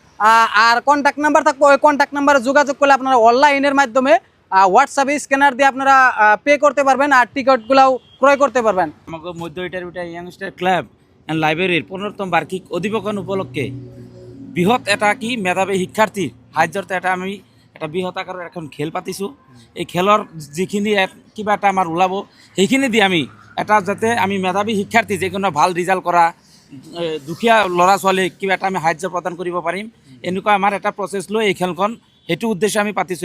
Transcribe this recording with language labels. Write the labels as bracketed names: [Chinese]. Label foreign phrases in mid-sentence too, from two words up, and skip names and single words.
[Bangla] আর [English] contact number [Bangla] থাকবে, ওই [English] contact number [Bangla] যোগাযোগ করলে আপনারা অনলাইনের মাধ্যমে হোয়াটসঅ্যাপে স্ক্যানার দিয়ে আপনারা পে করতে পারবেন আর টিকিটগুলোও ক্রয় করতে পারবেন। [Assamese] আমাকে মধ্য ইটার ইয়ং স্টার ক্লাব অ্যান্ড লাইব্রেরির 15তম বার্ষিক অধিবেশন উপলক্ষে বৃহৎ এটা কি মেধাবী শিক্ষাৰ্থীৰ সাহায্যার্থে আমি এটা বৃহৎ আকারের এখন খেল পাতিছোঁ। এই খেলৰ যিখিনি কিবা এটা আমাৰ ওলাব সেইখিনি দি আমি এটা যাতে আমি মেধাবী শিক্ষাৰ্থী যিকোনো ভাল ৰিজাল্ট কৰা দুখীয়া ল'ৰা ছোৱালীক কিবা এটা আমি সাহায্য প্ৰদান কৰিব পাৰিম এনেকুৱা আমাৰ এটা প্ৰচেছ লৈ এই খেলখন সেইটো উদ্দেশ্যে আমি পাতিছোঁ।